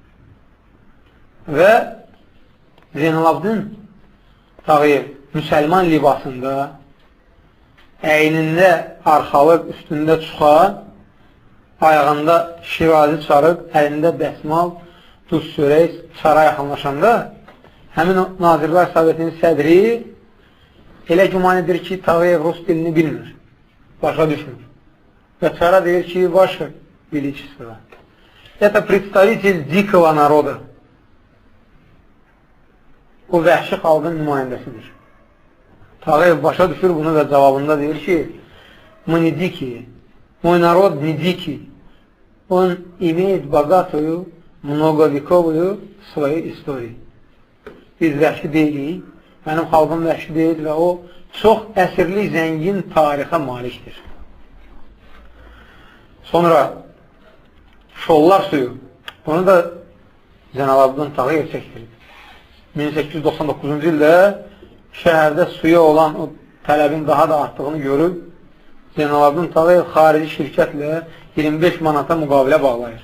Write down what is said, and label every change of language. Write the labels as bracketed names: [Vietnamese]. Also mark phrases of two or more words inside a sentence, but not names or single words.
[Azerbaijani] Və Zeynalabdin Tağıyev müsəlman libasında, əynində arxalıq, üstündə çuxa, ayağında şirazi çarıq, əlində dəsmal, duz çörək çara yaxınlaşanda həmin Nazirlər Sovetinin sədri elə güman edir ki, Tağıyev rus dilini bilmir, başa düşmür. Və çara deyir ki, [Russian] Ваше Величество, это представитель дикого народа. [Azerbaijani] O vəhşi xalqın nümayəndəsidir. Tağıyev başa düşür bunu və cavabında deyir ki, [Russian] мы не дикие, мой народ не дикий, он имеет богатую, многовековую свою историю. [Azerbaijani] Biz vəhşi deyilik, mənim xalqım vəhşi deyil və o çox əsrli, zəngin tarixə malikdir. Sonra Şollar suyu, bunu da Zeynalabdin Tağıyev çəkdirir. 1899-cu ildə şəhərdə suya olan o tələbin daha da artdığını görüb, Zeynalabdin Tağıyev xarici şirkətlə 25 manata müqavilə bağlayır.